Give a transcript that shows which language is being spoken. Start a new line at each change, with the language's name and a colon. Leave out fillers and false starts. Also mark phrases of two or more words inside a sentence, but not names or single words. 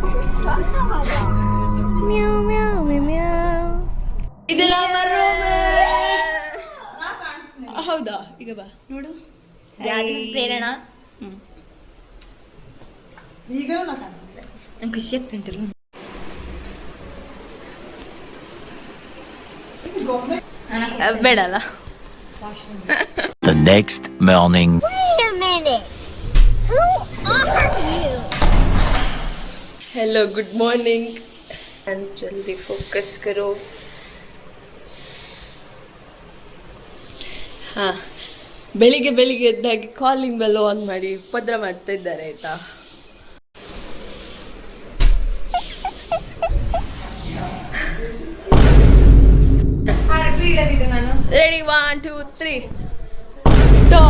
Kannada: ಹೌದಾ ಈಗ ಬಾ ನೋಡು. ಪ್ರೇರಣಾ ಈಗಲೂ ನಾ ಕಾಣ್ತಿದ್ದೆ. ನಂಗೆ ಖುಷಿ ಆಗ್ತುಂಟಲ್ಲ. ಬೇಡ ಅಲ್ಲ.
English: The next morning. Wait a minute. Who are you? hello good morning.
Hindi: जल्दी फोकस करो.
Kannada: ಹಾಂ, ಬೆಳಿಗ್ಗೆ ಎದ್ದಾಗಿ
English: calling bell
Kannada: ಆನ್ ಮಾಡಿ ಉಪದ್ರ ಮಾಡ್ತಾ ಇದ್ದಾರೆ ಆಯ್ತಾ.
English: ready 1 2 3 top.